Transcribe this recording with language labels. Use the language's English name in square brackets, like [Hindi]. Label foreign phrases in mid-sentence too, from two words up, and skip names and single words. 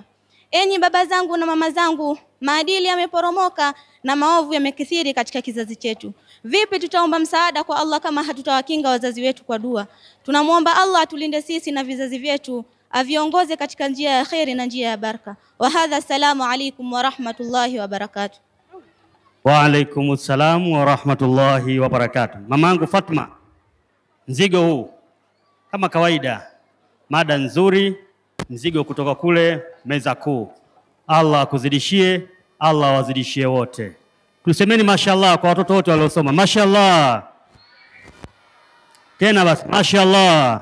[Swahili] Enyi baba zangu na mama zangu, maadili yameporomoka na maovu yamekithiri katika kizazi chetu. Vipi tutaomba msaada kwa Allah kama hatutawakinga wazazi wetu kwa dua? Tunamuomba Allah atulinde sisi na vizazi vyetu, aviongoze katika njia ya khairi na njia ya baraka. [Arabic] وهذا، السلام عليكم ورحمة الله وبركاته. وعليكم السلام ورحمة الله وبركاته. [Swahili] Mamangu Fatma, mzigo huu kama kawaida, mada nzuri, mzigo kutoka kule meza kuu. Allah akuzidishie, Allah wazidishie wote. Tusemeni mashallah kwa watoto wote waliosoma. Mashallah. Tena basi mashallah.